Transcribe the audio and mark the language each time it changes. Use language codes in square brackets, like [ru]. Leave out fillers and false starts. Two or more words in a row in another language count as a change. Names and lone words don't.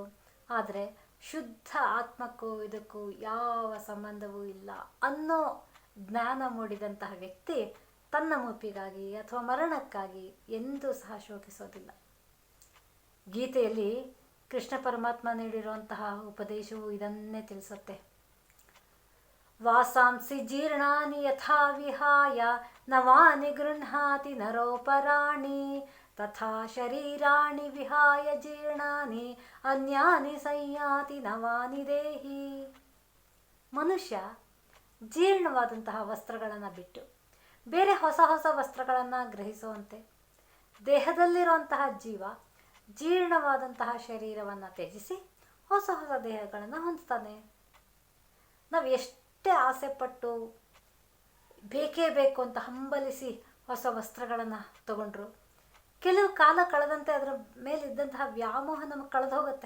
[kn] ಆದರೆ ಶುದ್ಧ ಆತ್ಮಕ್ಕೂ ಇದಕ್ಕೂ ಯಾವ ಸಂಬಂಧವೂ ಇಲ್ಲ ಅನ್ನೋ ಜ್ಞಾನ ಮೂಡಿದಂತಹ ವ್ಯಕ್ತಿ ತನ್ನ ಮುಪ್ಪಿಗಾಗಿ ಅಥವಾ ಮರಣಕ್ಕಾಗಿ ಎಂದೂ ಸಹ ಶೋಕಿಸೋದಿಲ್ಲ. ಗೀತೆಯಲ್ಲಿ ಕೃಷ್ಣ ಪರಮಾತ್ಮ ನೀಡಿರುವಂತಹ ಉಪದೇಶವು ಇದನ್ನೇ ತಿಳಿಸುತ್ತೆ. [sa] वासांसि जीर्णानि यथा विहाय नवानि गृह्णाति नरोपराणि तथा शरीराणि विहाय जीर्णानि अन्यानि संयाति नवानि देहि. [kn] ಮನುಷ್ಯ ಜೀರ್ಣವಾದಂತಹ ವಸ್ತ್ರಗಳನ್ನು ಬಿಟ್ಟು ಬೇರೆ ಹೊಸ ಹೊಸ ವಸ್ತ್ರಗಳನ್ನು ಗ್ರಹಿಸುವಂತೆ ದೇಹದಲ್ಲಿರುವಂತಹ ಜೀವ ಜೀರ್ಣವಾದಂತಹ ಶರೀರವನ್ನು ತ್ಯಜಿಸಿ ಹೊಸ ಹೊಸ ದೇಹಗಳನ್ನು ಹೊಂದ್ತಾನೆ. ನಾವು ಎಷ್ಟೇ ಆಸೆಪಟ್ಟು ಬೇಕೇ ಬೇಕು ಅಂತ ಹಂಬಲಿಸಿ ಹೊಸ ವಸ್ತ್ರಗಳನ್ನು ತಗೊಂಡ್ರು ಕೆಲವು ಕಾಲ ಕಳೆದಂತೆ ಅದರ ಮೇಲಿದ್ದಂತಹ ವ್ಯಾಮೋಹ ನಮಗೆ ಕಳೆದು ಹೋಗುತ್ತೆ.